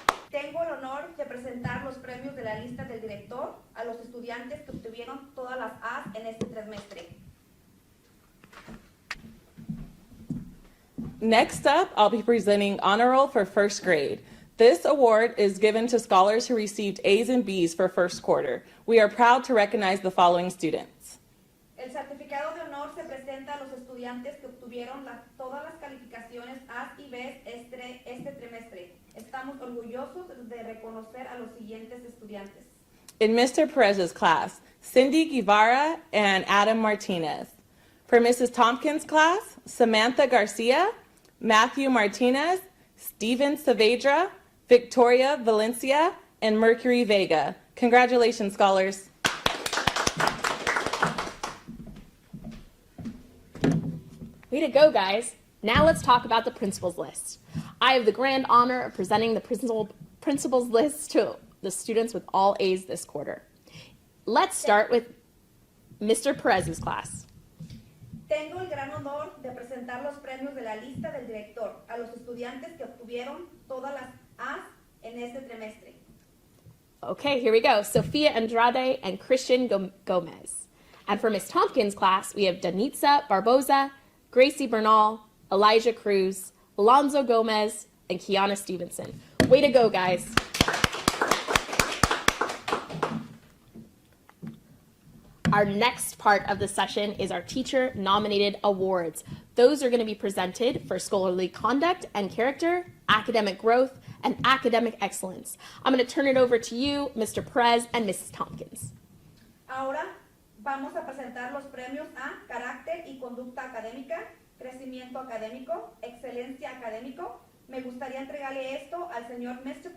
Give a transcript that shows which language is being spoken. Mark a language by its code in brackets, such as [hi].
[es] Tengo el honor de presentar los premios de la lista del director a los estudiantes que obtuvieron todas las A's en este trimestre. [en] Next up, I'll be presenting Honor Roll for first grade. This award is given to scholars who received A's and B's for first quarter. We are proud to recognize the following students. [es] El certificado de honor se presenta a los estudiantes que obtuvieron todas las calificaciones A y B este trimestre. Estamos orgullosos de reconocer a los siguientes estudiantes. [en] In Mr. Perez's class, Cindy Guevara and Adam Martinez. For Mrs. Tompkins' class, Samantha Garcia, Matthew Martinez, Steven Saavedra, Victoria Valencia, and Mercury Vega. Congratulations, scholars. Way to go, guys. Now let's talk about the principal's list. I have the grand honor of presenting the principal's list to the students with all A's this quarter. Let's start with Mr. Perez's class. [es] Tengo el gran honor de presentar los premios de la lista del director a los estudiantes que obtuvieron todas las A's en este trimestre. [en] Okay, here we go. Sofia Andrade and Christian Gomez. And for Ms. Tompkins' class, we have Danitza Barbosa, Gracie Bernal, Elijah Cruz, Alonzo Gomez, and Kiana Stevenson. Way to go, guys. Our next part of the session is our teacher-nominated awards. Those are going to be presented for scholarly conduct and character, academic growth, and academic excellence. I'm going to turn it over to you, Mr. Perez and Mrs. Tompkins. [es] Ahora vamos a presentar los premios a carácter y conducta académica, crecimiento académico, excelencia académico. Me gustaría entregarle esto al señor Mr.